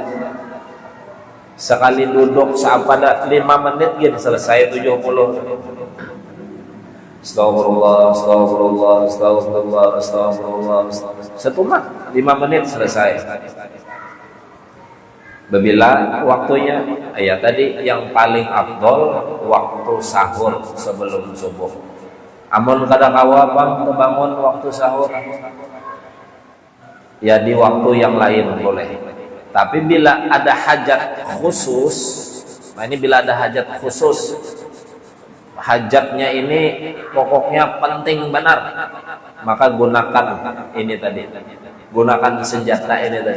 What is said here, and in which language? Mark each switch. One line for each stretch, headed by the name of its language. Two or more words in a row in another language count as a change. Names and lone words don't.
Indonesian: Sekali duduk seapada 5 menit gitu selesai 70.
Arabic: أستغفر الله، أستغفر الله، أستغفر الله، أستغفر الله.
Indonesian: Setumat 5 menit selesai. Bila waktunya, ya tadi yang paling afdol waktu sahur sebelum subuh.
Banjar: Amun kada kawa bang bangun waktu sahur,
Indonesian: ya di waktu yang lain boleh. Tapi bila ada hajat khusus, nah ini bila ada hajat khusus, hajatnya ini pokoknya penting benar, maka gunakan ini tadi, gunakan senjata ini tadi.